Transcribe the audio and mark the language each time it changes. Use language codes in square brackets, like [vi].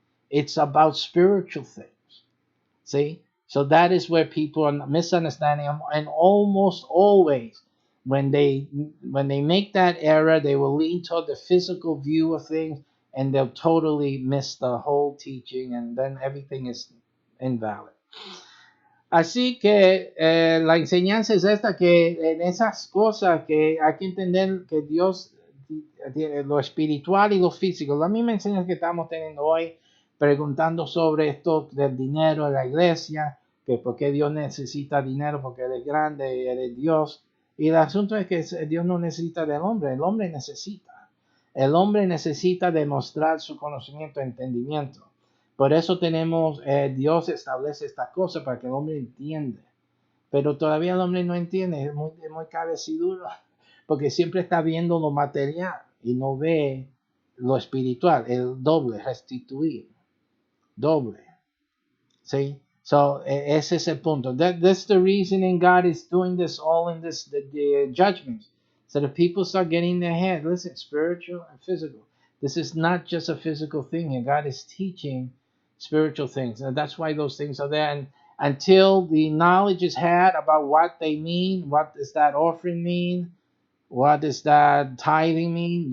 [en] It's about spiritual things. See? So that is where people are misunderstanding, and almost always when they make that error, they will lean toward the physical view of things, and they'll totally miss the whole teaching, and then everything is invalid. [es] Así que la enseñanza es esta, que en esas cosas que hay que entender que Dios lo espiritual y lo físico. La misma enseñanza que estamos teniendo hoy, preguntando sobre esto del dinero en la iglesia, que por qué Dios necesita dinero, porque Él es grande, Él es Dios. Y el asunto es que Dios no necesita del hombre, el hombre necesita. El hombre necesita demostrar su conocimiento e entendimiento. Por eso tenemos, Dios establece estas cosas para que el hombre entienda. Pero todavía el hombre no entiende, es muy cabeciduro, porque siempre está viendo lo material y no ve lo espiritual, el doble, restituir, doble. See, so ese es el punto. [en] That's the reasoning God is doing this all in this the judgment, so that people start getting in their head. Listen, spiritual and physical. This is not just a physical thing here. God is teaching spiritual things, and that's why those things are there. And until the knowledge is had about what they mean, what does that offering mean, what does that tithing mean?